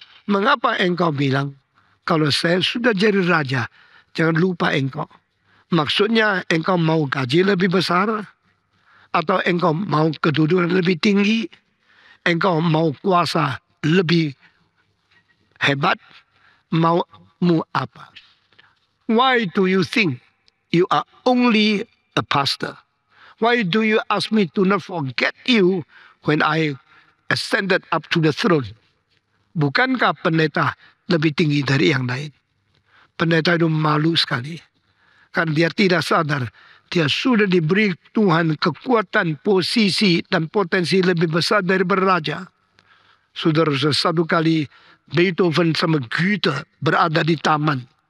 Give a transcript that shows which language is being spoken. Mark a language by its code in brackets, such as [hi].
[id] Mengapa engkau bilang, kalau saya sudah jadi raja, jangan lupa engkau? Maksudnya engkau mau gaji lebih besar? Atau engkau mau kedudukan lebih tinggi? Engkau mau kuasa lebih hebat? Maumu apa? [en] Why do you think you are only a pastor? Why do you ask me to not forget you when I ascended up to the throne? [id] Bukankah pendeta lebih tinggi dari yang lain? Pendeta itu malu sekali. Karena dia tidak sadar, dia sudah diberi Tuhan kekuatan, posisi, dan potensi lebih besar dari beraja. Saudara, satu kali Beethoven sama Goethe berada di taman.